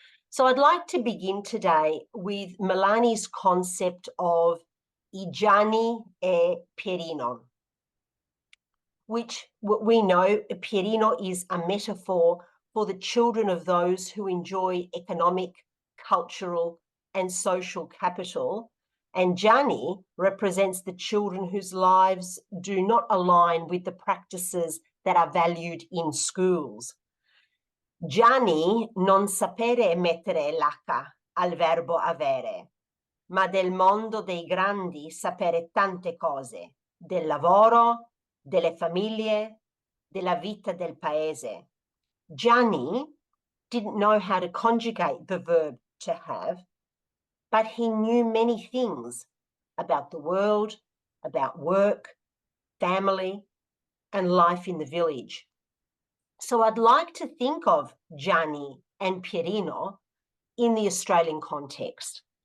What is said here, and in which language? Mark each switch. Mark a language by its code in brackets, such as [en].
[en] So I'd like to begin today with Milani's concept of I Gianni e Pierino, which we know Pierino is a metaphor for the children of those who enjoy economic, cultural, and social capital. And Gianni represents the children whose lives do not align with the practices that are valued in schools. [it] Gianni non sapere mettere l'H al verbo avere, ma del mondo dei grandi sapere tante cose, del lavoro, delle famiglie, della vita del paese. [en] Gianni didn't know how to conjugate the verb to have, but he knew many things about the world, about work, family, and life in the village. So I'd like to think of Gianni and Pierino in the Australian context.